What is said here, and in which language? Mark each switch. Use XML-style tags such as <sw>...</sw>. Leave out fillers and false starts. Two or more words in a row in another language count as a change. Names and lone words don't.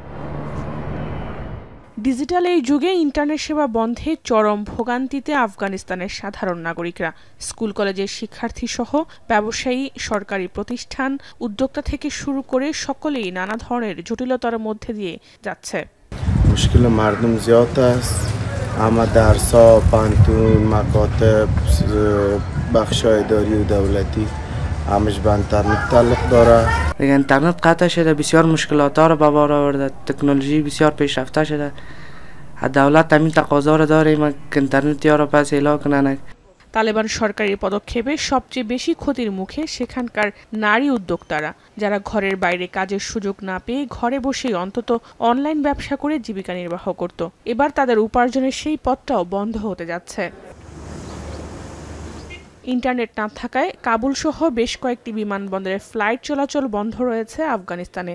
<bn>ডিজিটাল এই যুগে ইন্টারনেট সেবা বন্ধে চরম ভোগান্তিতে আফগানিস্তানের সাধারণ নাগরিকরা। স্কুল কলেজের শিক্ষার্থী সহ ব্যবসায়ী, সরকারি প্রতিষ্ঠান, উদ্যোক্তা থেকে শুরু করে সকলেই নানা ধরনের জটিলতার মধ্যে দিয়ে যাচ্ছে।</bn> <fa>مشکل مردم زیاد است. اما درس‌ها، پانتون، مکاتب، بخش‌های اداری و دولتی همش به اینترنت تعلق داره. اینترنت قطع شده، بسیار مشکلات‌ها را به بار آورده. تکنولوژی بسیار پیشرفته شده. دولت همین تقاضا را داره که اینترنت‌ها را پس اعلام کنن।</fa> <bn>তালেবান সরকারের পদক্ষেপে সবচেয়ে বেশি ক্ষতির মুখে সেখানকার নারী উদ্যোক্তারা, যারা ঘরের বাইরে কাজের সুযোগ না পেয়ে ঘরে বসেই অন্তত অনলাইন ব্যবসা করে জীবিকা নির্বাহ করত। এবার তাদের উপার্জনের সেই পথটাও বন্ধ হতে যাচ্ছে। ইন্টারনেট না থাকায় কাবুল সহ বেশ কয়েকটি বিমানবন্দরের ফ্লাইট চলাচল বন্ধ রয়েছে আফগানিস্তানে।</bn>